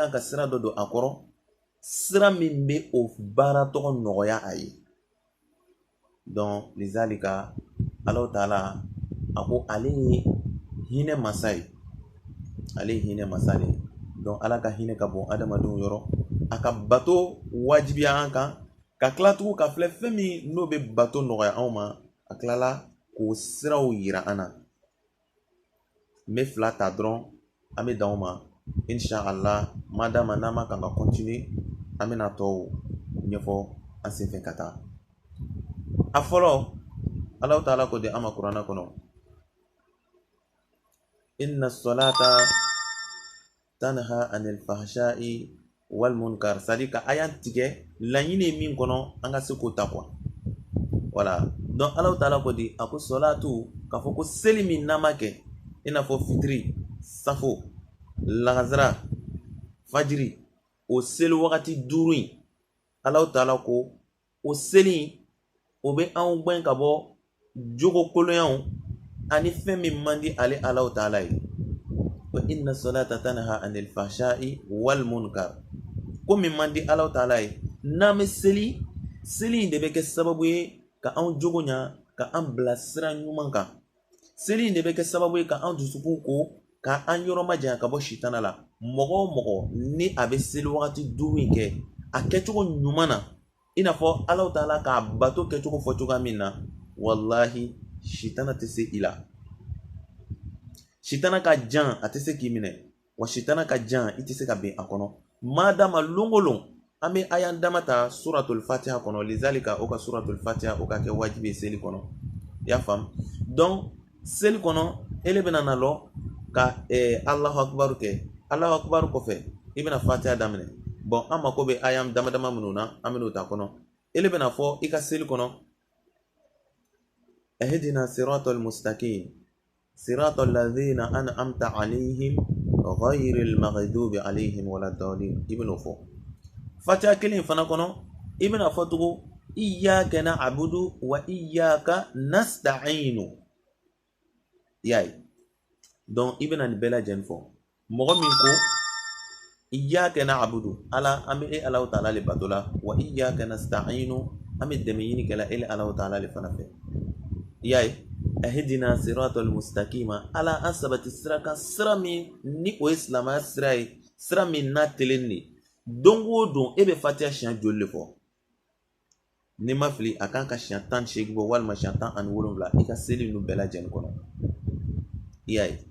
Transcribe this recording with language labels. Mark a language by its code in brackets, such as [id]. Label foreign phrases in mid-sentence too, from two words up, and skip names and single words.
[bm] kan ka sira dɔ don a kɔrɔ sira min bɛ o baara tɔgɔ nɔgɔya a ye donc lizalika [ar] الله تعالى [bm] a ko ale ye hinɛ masa ye ale ye hinɛ masa de donc ala ka hinɛ ka bon adamadenw yɔrɔ a ka bato wajibiya an kan ka tila tugun ka filɛ fɛn min n'o bɛ bato nɔgɔya anw ma a tilala k'o siraw yira an na n bɛ fila ta dɔrɔn an bɛ dan o ma inshallah madama n'an ma kan ka continuer an bɛna tɔw ɲɛfɔ an senfɛ ka taa a fɔlɔ [ar] الله تعالى [bm] ko de ama Qur'ana kɔnɔ [ar] إن الصلاة تنهى عن الفحشاء والمنكر, [bm] c'est-à-dire ka ayan tigɛ laɲini min kɔnɔ an ka se k'o ta quoi. Voilà, donc [ar] الله تعالى [bm] ko di a ko salatu k'a fɔ ko seli min n'a ma kɛ i n'a fɔ fitiri, safo, lagazara, fajiri, o seli wagati 5 in [ar] الله تعالى [bm] ko o seli o bɛ anw gɛn ka bɔ jogo kolonyaw ani fɛn min man di ale [ar] الله تعالى [bm] ye. [ar] وإن الصلاة تنهى عن الفحشاء والمنكر, [bm] ko min man di [ar] الله تعالى [bm] ye n'an bɛ seli in de bɛ kɛ sababu ye ka anw jogo ɲa, ka an bila sira ɲuman kan. Seli in de bɛ kɛ sababu ye ka an dusukun ko, ka an yɔrɔ majanya ka bɔ sitana la. Mɔgɔ o mɔgɔ ni a bɛ seli wagati 5 in kɛ a kɛcogo ɲuman na i n'a fɔ [ar] الله تعالى [bm] k'a bato kɛcogo fɔ cogoya min na, wallahi sitana tɛ se i la. Sitana ka jan a tɛ se k'i minɛ, wa sitana ka jan i tɛ se ka bin a kɔnɔ. Madama longolon an bɛ ayan dama ta [ar] سورة الفاتحة [bm] kɔnɔ, lizalika o ka [ar] سورة الفاتحة [bm] o ka kɛ wajibi seli kɔnɔ, i y'a faamu. Donc seli kɔnɔ ele bɛna na lɔ ka [ar] الله أكبر [bm] kɛ. [ar] الله أكبر [bm] kɔfɛ i bɛna fatiha daminɛ. Bon an mako bɛ ayan dama dama minnu na an bɛn'o ta kɔnɔ. Ele bɛna fɔ i ka seli kɔnɔ [ar] اهدنا الصراط المستقيم صراط الذين أنعمت عليهم غير المغضوب عليهم ولا الضالين, [bm] i bɛn'o fɔ. Fatiha kelen fana kɔnɔ i bɛna fɔ tugun [ar] إياك نعبد وإياك نستعين, [bm] y'a ye. Donc i bɛna nin bɛɛ lajɛlen fɔ. Mɔgɔ min ko [ar] إياك نعبد, [bm] ala an bɛ [ar] الله تعالى [bm] le bato la, [ar] وإياك نستعين [bm] an bɛ dɛmɛ ɲini kɛla ele [ar] الله تعالى [bm] le fana fɛ, y'a ye. [ar] اهدنا الصراط المستقيم, [bm] ala an sabati sira kan, sira min ni o ye silamɛya sira ye, sira min n'a telen de. Don o don e bɛ fatiha siɲɛ joli le fɔ? Ni ma fili a kan ka siɲɛ 18 bɔ walima siɲɛ 17 i ka seli ninnu bɛɛ lajɛlen kɔnɔ, i y'a ye.